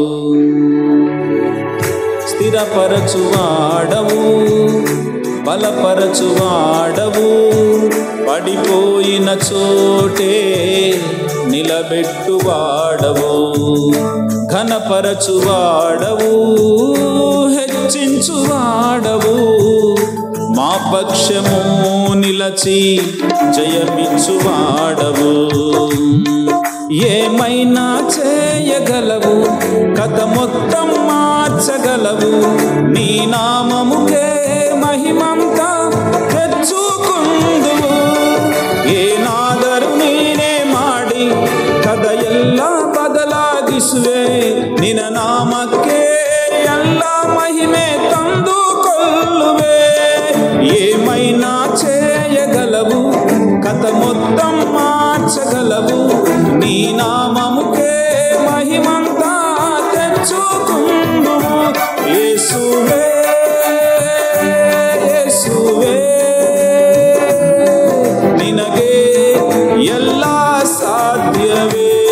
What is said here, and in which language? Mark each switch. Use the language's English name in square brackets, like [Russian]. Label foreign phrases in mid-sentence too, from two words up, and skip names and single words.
[Telugu] స్థిరపరచువాడవు, బలపరచువాడవు, పడిపోయిన చోటే నిలబెట్టువాడవు, ఘనపరచువాడవు, హెచ్చించువాడవు, మా పక్షము నిలచి జయమిచ్చువాడవు. ఏమైనా చేయగలవు, కథ మొత్తం మార్చగలవు, నీ నామముకే మహిమంతా తెచ్చుకుందువు. [Kannada] ಏನಾದರೂ ನೀನೇ ಮಾಡಿ ಕದ ಎಲ್ಲ ಬದಲಾಗಿಸುವೆ, ನಿನ್ನ ನಾಮಕ್ಕೆ ಎಲ್ಲ ಮಹಿಮೆ ತಂದುಕೊಳ್ಳುವೆ. [Telugu] ఏమైనా చేయగలవు, కథ మొత్తం మార్చగలవు, నీ నామముకే మహిమంతా తెచ్చుకుందువు. [Kannada] ಯೇಸುವೇ ಯೇಸುವೇ, ನಿನಗೆ ಎಲ್ಲಾ ಸಾಧ್ಯವೇ.